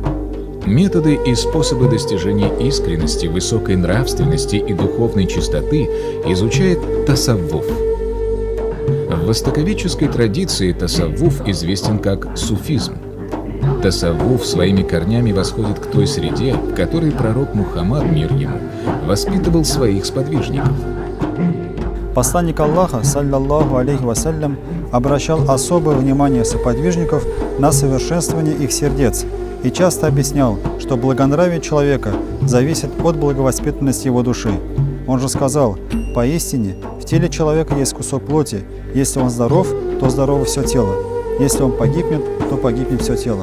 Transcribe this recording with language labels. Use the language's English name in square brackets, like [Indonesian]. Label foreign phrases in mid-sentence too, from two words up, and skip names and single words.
[Russian] Методы и способы достижения искренности, высокой нравственности и духовной чистоты изучает тасаввуф. В востоковедческой традиции тасаввуф известен как суфизм. Тасаввуф своими корнями восходит к той среде, в которой пророк Мухаммад, мир ему, воспитывал своих сподвижников. Посланник Аллаха, [Arabic] صلى الله عليه وسلم, [Russian] обращал особое внимание сподвижников на совершенствование их сердец и часто объяснял, что благонравие человека зависит от благовоспитанности его души. Он же сказал: «Поистине, в теле человека есть кусок плоти. Если он здоров, то здорово все тело. Если он погибнет, то погибнет все тело.